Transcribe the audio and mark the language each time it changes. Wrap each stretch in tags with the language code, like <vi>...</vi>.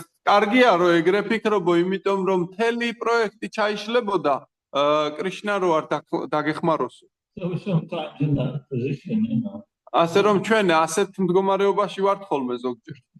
<ka>კარგია რომ ეგრე ფიქრობო, იმიტომ რომ მთელი პროექტი ჩაიშლებოდა კრიშნა რო არ დაგეხმაროსო.</ka> <en>So we're sometimes in that position,</en> <ka>ასე რომ ჩვენ ასეთ მდგომარეობაში ვართ ხოლმე ზოგჯერ.</ka>